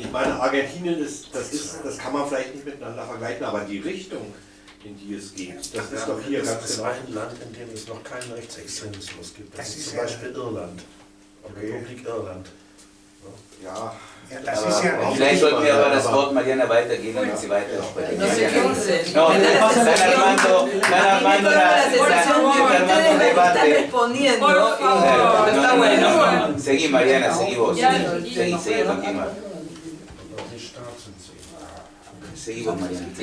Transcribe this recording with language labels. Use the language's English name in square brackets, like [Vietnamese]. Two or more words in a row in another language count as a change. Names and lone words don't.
[German] Ich meine, Argentinien das kann man vielleicht nicht miteinander vergleichen, aber die Richtung, in die es geht, das ist doch hier ganz genau. Das ist ein Land, in dem es noch keinen Rechtsextremismus gibt. Das ist zum Beispiel Irland, Republik Irland. Ja. Ja, das ist ja vielleicht sollten wir aber das Wort Mariana weitergeben, damit sie weiter sprechen. [Spanish] No sé qué dicen. No, están armando debate. Respondiendo. Por favor. Está bueno. Seguí, Mariana, seguí vos. Seguí, continúa. Seguí vos, Mariana. Sí.